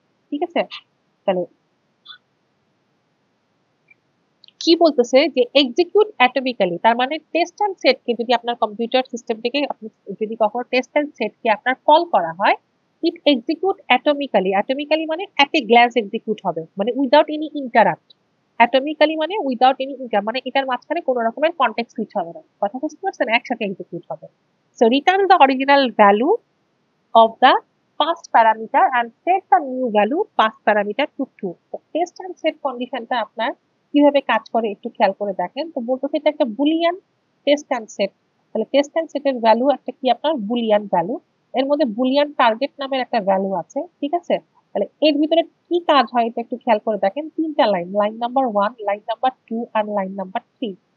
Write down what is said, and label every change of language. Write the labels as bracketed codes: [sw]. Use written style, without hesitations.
[bn] ঠিক আছে, তাহলে কি বলতেছে যে এক্সিকিউট অ্যাটমিক্যালি, তার মানে টেস্ট অ্যান্ড সেটকে যদি আপনার কম্পিউটার সিস্টেম থেকে আপনি যদি কখনো টেস্ট অ্যান্ড সেটকে আপনার কল করা হয়, [en] It execute atomically. [bn] অ্যাটমিক্যালি মানে অ্যাট এ গ্ল্যান্স এক্সিকিউট হবে, মানে [en] Without any interrupt. [bn] অ্যাটমিক্যালি মানে উইদাউট এনি ইন্টার, মানে এটার মাঝখানে কোনো রকমের কনটেক্সট সুইচ হবে না। কথা বুঝতে পারছেন, একসাথে এক্সিকিউট হবে। [en] So return the original value of the past parameter and set the new value past parameter to true। [bn] তো টেস্ট এন্ড সেট কন্ডিশনটা আপনার কিভাবে কাজ করে একটু খেয়াল করে দেখেন। তো বলতেছে এটা একটা বুলিয়ান টেস্ট এন্ড সেট। তাহলে টেস্ট এন্ড সেটের ভ্যালু একটা কি, আপনার বুলিয়ান ভ্যালু। এর মধ্যে বুলিয়ান টার্গেট নামের একটা ভ্যালু আছে। ঠিক আছে, তাহলে এর ভিতরে কি কাজ হয় এটা একটু খেয়াল করে দেখেন। 3টা line, line number 1, line number 2 আর লাইন নাম্বার 3।